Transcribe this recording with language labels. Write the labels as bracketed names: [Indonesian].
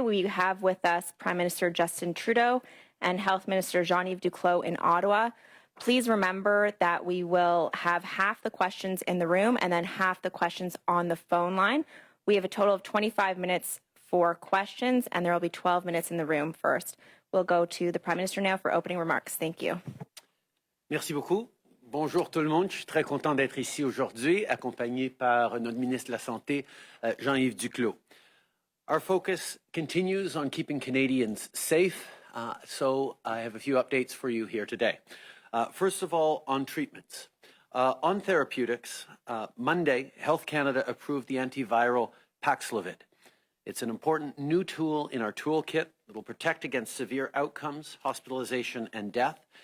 [English] We have with us Prime Minister Justin Trudeau and Health Minister Jean-Yves Duclos in Ottawa. Please remember that we will have half the questions in the room and then half the questions on the phone line. We have a total of 25 minutes for questions, and there will be 12 minutes in the room first. We'll go to the Prime Minister now for opening remarks. Thank you. [French] Merci beaucoup. Bonjour tout le monde. Je suis très content d'être ici aujourd'hui, accompagné par notre ministre de la Santé, Jean-Yves Duclos. [English] Our focus continues on keeping Canadians safe, so I have a few updates for you here today. First of all, on treatments. On therapeutics, Monday, Health Canada approved the antiviral Paxlovid. It's an important new tool in our toolkit that will protect against severe outcomes, hospitalization, and death.